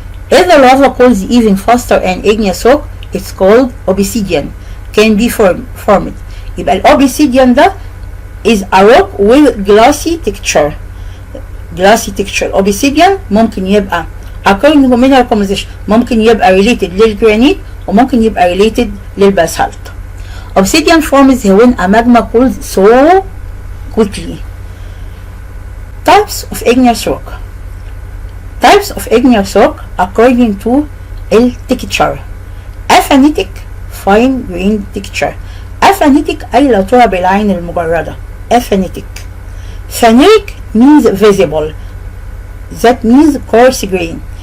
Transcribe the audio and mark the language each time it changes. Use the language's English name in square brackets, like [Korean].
[English] If the lava cools even faster and igneous rock, it's called obsidian, can be formed. [Arabic] يبقى الأوبسيديان ده [English] is a rock with glassy texture. [Arabic] obsidian ممكن يبقى [English] according to mineral composition [Arabic] ممكن يبقى related للجرانيت وممكن يبقى related للباسالت. [English] Obsidian forms when a magma cools so quickly. Types of igneous rock. Types of igneous rock according to التكتشر. Aphanitic fine grained texture. [Arabic] Aphanitic أي لا ترى بالعين المجردة. [English] Aphanitic. Phaneric means visible. That means coarse grain.